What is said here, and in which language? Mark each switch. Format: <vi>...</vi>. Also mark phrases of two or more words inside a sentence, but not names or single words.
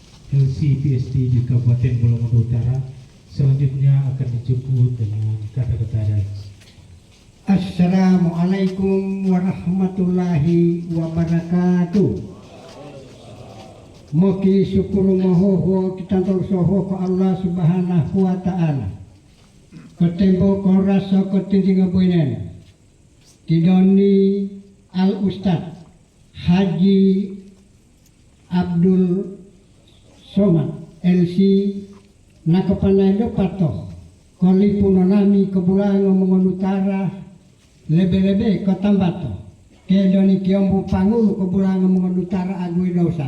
<id>LCPSD di Kabupaten Bolomonto Utara. Selanjutnya akan dijemput dengan kata-kata adat.</id> <ar>السلام عليكم ورحمة الله وبركاته.</ar> <mog>Moki syukur mohoho kita soho ko</mog> <ar>الله سبحانه وتعالى.</ar> <mog>Ketembo ko rasa ketinggi ngabuinen. Tidoni al Ustad Haji Abdul Somad LC nakapanaydo pato. Koli punonami kebulangan Mongon Utara lebe-lebe kotambato. Kedoni kiombu pangulu kebulangan Mongon Utara agui dosa.</mog>